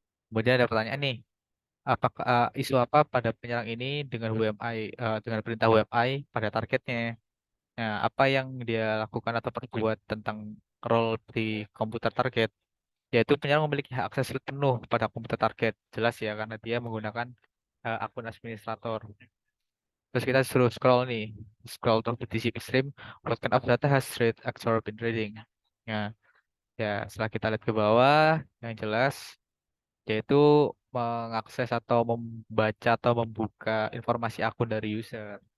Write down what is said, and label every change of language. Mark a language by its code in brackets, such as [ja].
[id] Kemudian ada pertanyaan nih, apakah isu apa pada penyerang ini dengan WMI dengan perintah WMI pada targetnya? Nah, apa yang dia lakukan atau perbuat tentang role di komputer target? Yaitu penyerang memiliki hak akses penuh pada komputer target. Jelas ya, karena dia menggunakan akun administrator. Terus kita suruh scroll nih, [en] scroll to the TCP stream. What kind of data has thread actor been reading? [id] Nah, ya setelah kita lihat ke bawah, yang jelas yaitu mengakses atau membaca atau membuka informasi akun dari user.